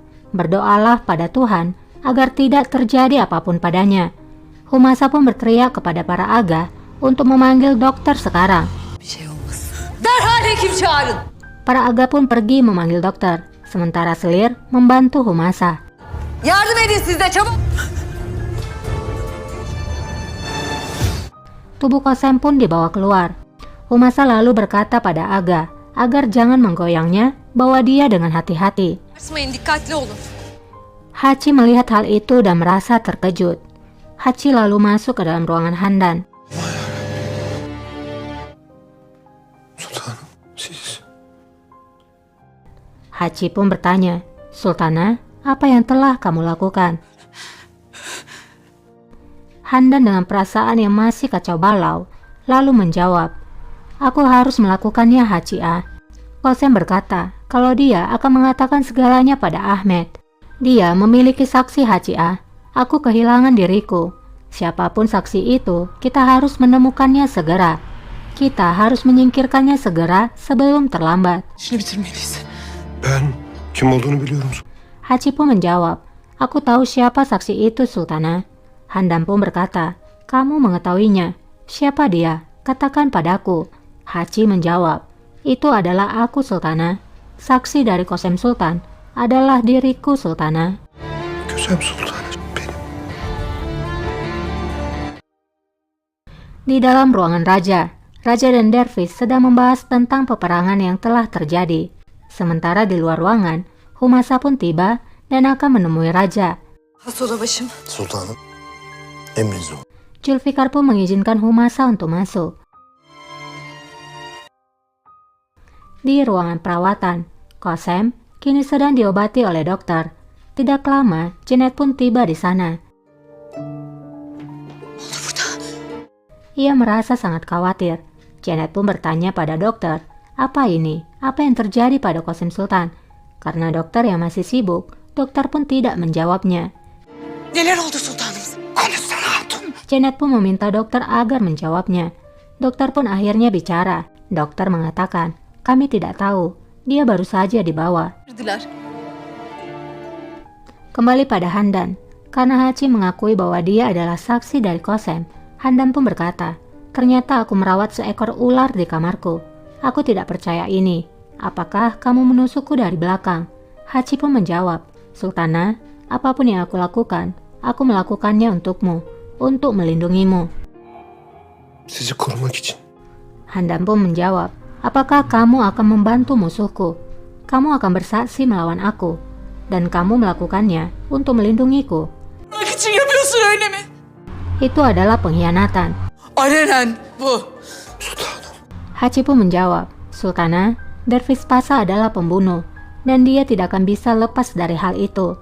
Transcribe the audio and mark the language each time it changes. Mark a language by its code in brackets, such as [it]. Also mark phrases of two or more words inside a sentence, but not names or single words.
[id] Berdoalah pada Tuhan agar tidak terjadi apapun padanya. Humasa pun berteriak kepada para aga untuk memanggil dokter sekarang. Para aga pun pergi memanggil dokter, sementara Selir membantu Humasa. [tr] Yardım edin siz de çabuk. [id] Tubuh Qasem pun dibawa keluar. Humasa lalu berkata pada aga agar jangan menggoyangnya, bawa dia dengan hati-hati. [tr] Dikkatli olun. [id] Hachi melihat hal itu dan merasa terkejut. Hachi lalu masuk ke dalam ruangan Handan. [tr] Sultanım, siz... [id] Hachi pun bertanya, Sultana, apa yang telah kamu lakukan? Handan dengan perasaan yang masih kacau balau, lalu menjawab, aku harus melakukannya Hachi A. Qasem berkata kalau dia akan mengatakan segalanya pada Ahmed. Dia memiliki saksi Hachi A. Aku kehilangan diriku. Siapapun saksi itu, kita harus menemukannya segera. Kita harus menyingkirkannya segera sebelum terlambat. [tr] Ben kim olduğunu biliyorum. [id] Hachi pun menjawab, aku tahu siapa saksi itu Sultana. Handan pun berkata, kamu mengetahuinya. Siapa dia? Katakan padaku. Hachi menjawab, itu adalah aku Sultana. Saksi dari Qasem Sultan adalah diriku Sultana. [tr] Qasem Sultan benim. [id] Di dalam ruangan raja, Raja dan Dervish sedang membahas tentang peperangan yang telah terjadi. Sementara di luar ruangan, Humasa pun tiba dan akan menemui Raja. [tr] Sultanım, emriniz olsun. [id] Zulfikar pun mengizinkan Humasa untuk masuk. Di ruangan perawatan, Qasem kini sedang diobati oleh dokter. Tidak lama, Jenet pun tiba di sana. Ia merasa sangat khawatir. Jenet pun bertanya pada dokter, apa ini? Apa yang terjadi pada Qasem Sultan? Karena dokter yang masih sibuk, dokter pun tidak menjawabnya. [tr] Neler oldu sultanımız? Konuşsana hatun. [id] Jenet pun meminta dokter agar menjawabnya. Dokter pun akhirnya bicara. Dokter mengatakan, kami tidak tahu. Dia baru saja dibawa. Kembali pada Handan. Karena Hachi mengakui bahwa dia adalah saksi dari Qasem, Handan pun berkata, ternyata aku merawat seekor ular di kamarku. Aku tidak percaya ini. Apakah kamu menusukku dari belakang? Hachi pun menjawab, Sultana, apapun yang aku lakukan, aku melakukannya untukmu, untuk melindungimu. [tr] Sizi korumak için. [id] Handan pun menjawab, apakah kamu akan membantu musuhku? Kamu akan bersaksi melawan aku, dan kamu melakukannya untuk melindungiku. Itu adalah pengkhianatan. Hachi pun menjawab, Sultana, Dervish Pasha adalah pembunuh, dan dia tidak akan bisa lepas dari hal itu.